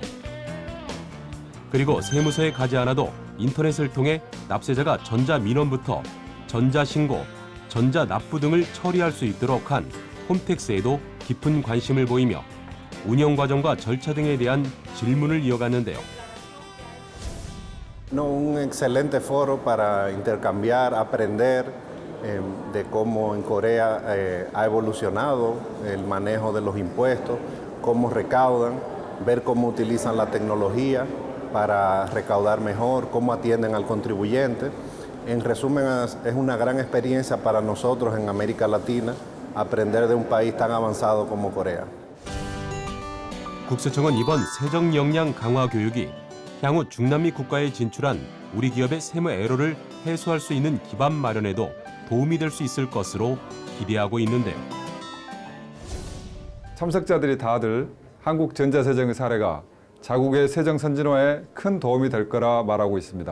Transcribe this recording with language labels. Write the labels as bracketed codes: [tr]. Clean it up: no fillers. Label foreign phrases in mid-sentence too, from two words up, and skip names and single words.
[ko] 그리고 세무서에 가지 않아도 인터넷을 통해 납세자가 전자민원부터 전자신고, 전자납부 등을 처리할 수 있도록 한 홈택스에도 깊은 관심을 보이며 운영 과정과 절차 등에 대한 질문을 이어갔는데요. [es] Un excelente foro para intercambiar, aprender de cómo en Corea ha evolucionado el manejo de los impuestos, cómo recaudan, ver cómo utilizan la tecnología para recaudar mejor, cómo atienden al contribuyente. En resumen, es una gran experiencia para nosotros en América Latina aprender de un país tan avanzado como Corea. [ko] 국세청은 이번 세정 역량 강화 교육이 향후 중남미 국가에 진출한 우리 기업의 세무 애로를 해소할 수 있는 기반 마련에도 도움이 될 수 있을 것으로 기대하고 있는데요. 참석자들이 다들 한국 전자세정의 사례가 자국의 세정 선진화에 큰 도움이 될 거라 말하고 있습니다.